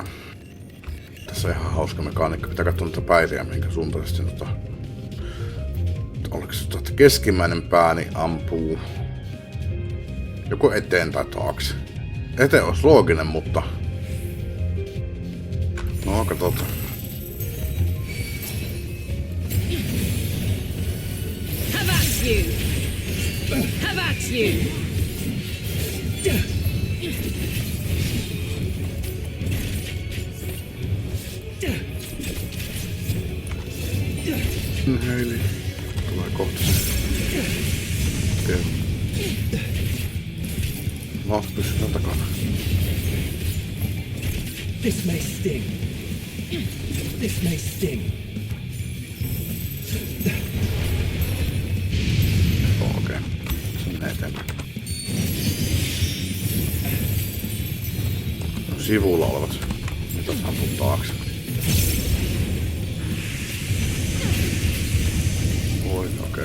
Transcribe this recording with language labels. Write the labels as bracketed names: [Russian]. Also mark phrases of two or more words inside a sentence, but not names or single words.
[Finnish] Tässä on ihan hauska mekaniikka. Pitää katsoa niitä päiviä, minkä suuntaan sitten oliko se keskimmäinen pääni ampuu joko eteen tai taakse. Eteen olisi looginen, mutta... No, katsotaan. [English] Have at you! Have at you! Heili. [Finnish] Tulee kohta se. Okei. No, pysytään takana. [English] This may sting. This may sting. [Finnish] Okei. Se menee eteenpäin. No, sivulla olevat. Mitä saapuu taakse? Oi, okei.